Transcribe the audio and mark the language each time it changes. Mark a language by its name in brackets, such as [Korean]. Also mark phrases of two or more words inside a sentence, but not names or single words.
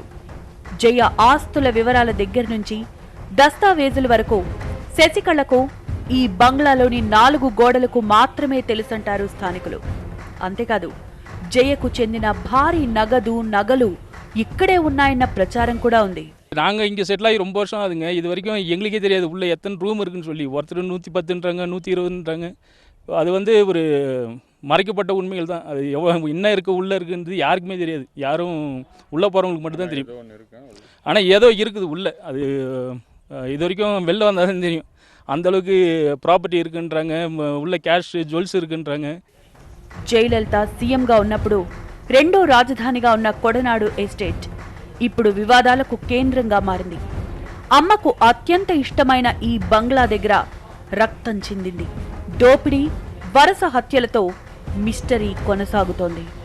[Telugu] జయ ఆస్తుల వివరాల దగ్గర నుంచి దస్తావేజుల వరకు శశికళకు ఈ బంగ్లాలోని 4 గోడలకు మాత్రమే తెలుసంటారు స్థానికులు. అంతేకాదు, జయకు చెందిన భారీ నగలు ఇక్కడే ఉన్నాయన్న ప్రచారం కూడా ఉంది. [Tamil] நாங்கள் இங்கே செட்டில் ஆகி ரொம்ப வருஷம் ஆகுதுங்க. இது வரைக்கும் எங்களுக்கே தெரியாது உள்ளே எத்தனை ரூம் இருக்குன்னு சொல்லி. ஒருத்தர் 110ன்றாங்க, 120ன்றாங்க. அது ஒரு மறைக்கப்பட்ட உண்மைகள் தான். அது எவ்வளோ என்ன இருக்குது உள்ளே இருக்குன்றது யாருக்குமே தெரியாது. யாரும் உள்ளே போகிறவங்களுக்கு மட்டும்தான் தெரியும். ஆனால் ஏதோ இருக்குது உள்ளே. அது இது வரைக்கும் வெளில வந்தால் தான் தெரியும். அந்தளவுக்கு ப்ராப்பர்ட்டி இருக்குன்றாங்க, உள்ள [English] cash jewels [Tamil] இருக்குன்றாங்க. [Telugu] జయలలిత సీఎంగా ఉన్నప్పుడు రెండో రాజధానిగా ఉన్న కొడనాడు ఎస్టేట్ ఇప్పుడు వివాదాలకు కేంద్రంగా మారింది. అమ్మకు అత్యంత ఇష్టమైన ఈ బంగ్లా దగ్గర రక్తం చిందింది. దోపిడీ, వరుస హత్యలతో మిస్టరీ కొనసాగుతోంది.